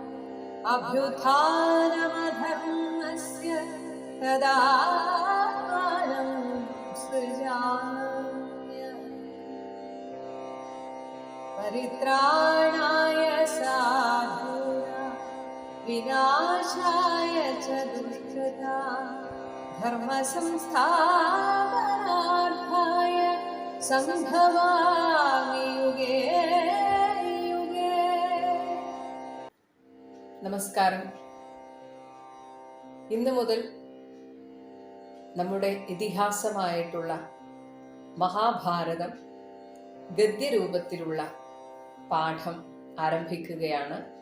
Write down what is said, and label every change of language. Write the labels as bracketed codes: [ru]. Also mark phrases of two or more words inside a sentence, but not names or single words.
[sa] अभ्युत्थानमधर्मस्य तदात्मानं सृजाम्यहम् परित्राणाय साधूनां विनाशाय च दुष्कृतां धर्मसंस्थापनार्थाय संभवामि युगे युगे. [ml] നമസ്കാരം. ഇന്നു മുതൽ നമ്മുടെ ഇതിഹാസമായിട്ടുള്ള മഹാഭാരതം ഗദ്യരൂപത്തിലുള്ള പാഠം ആരംഭിക്കുകയാണ്.